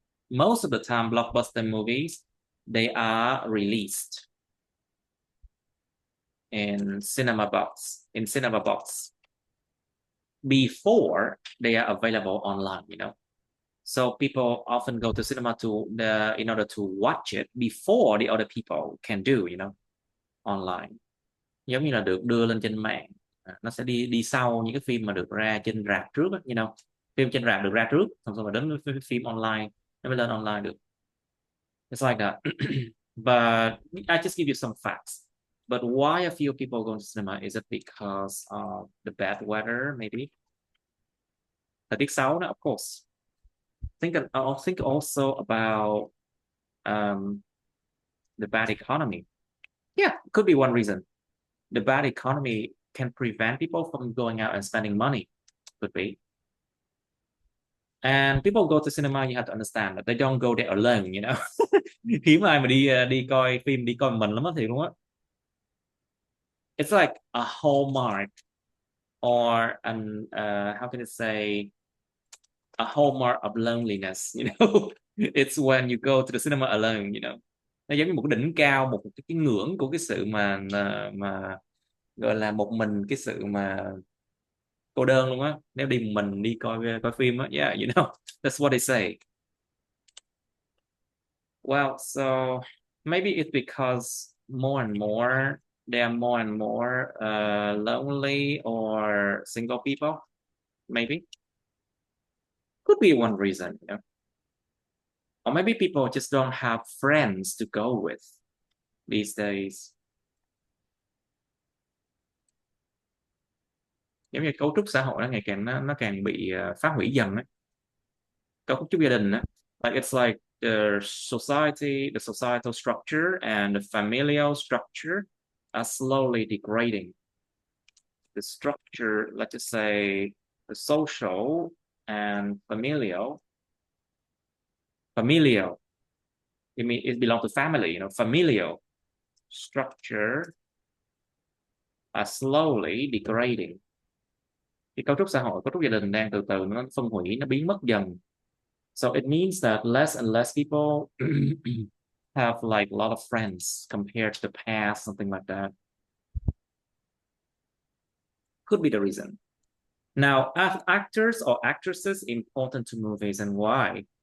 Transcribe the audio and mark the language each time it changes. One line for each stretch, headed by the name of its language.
English: Most of the time blockbuster movies, they are released in cinema box before they are available online, you know. So people often go to cinema in order to watch it before the other people can do, you know, online.
Vietnamese: Giống như là được đưa lên trên mạng. Nó sẽ đi đi sau những cái phim mà được ra trên rạp trước á,
English: you know.
Vietnamese: Phim trên rạp được ra trước, xong rồi đến với phim online nó mới lên online được.
English: It's like that. But I just give you some facts. But why a few people going to cinema? Is it because of the bad weather, maybe?
Vietnamese: Thời tiết xấu đó,
English: of course. I'll think also about um, the bad economy. Yeah, could be one reason. The bad economy can prevent people from going out and spending money. Could be. And people go to cinema, you have to understand that they don't go there alone, you know.
Vietnamese: Hiếm ai mà đi coi phim đi coi mình lắm á thì luôn á.
English: It's like a hallmark or an how can I say a hallmark of loneliness, you know. It's when you go to the cinema alone, you know.
Vietnamese: Nó giống như một cái đỉnh cao, một cái ngưỡng của cái sự mà gọi là một mình, cái sự mà cô đơn luôn á, nếu đi một mình đi coi coi phim á.
English: Yeah, you know, that's what they say. Well, so maybe it's because more and more there are more and more lonely or single people. Maybe could be one reason, you know. Or maybe people just don't have friends to go with these days.
Vietnamese: Giống như cấu trúc xã hội nó ngày càng nó càng bị phá hủy dần á. Cấu trúc gia đình á.
English: Like it's like the societal structure and the familial structure are slowly degrading. The structure, let's just say the social and familial, it belongs to family, you know, familial structure are slowly degrading.
Vietnamese: Cái cấu trúc xã hội, cấu trúc gia đình đang từ từ nó phân hủy, nó biến mất dần.
English: So it means that less and less people have like a lot of friends compared to the past, something like that. Could be the reason. Now, are actors or actresses important to movies and why?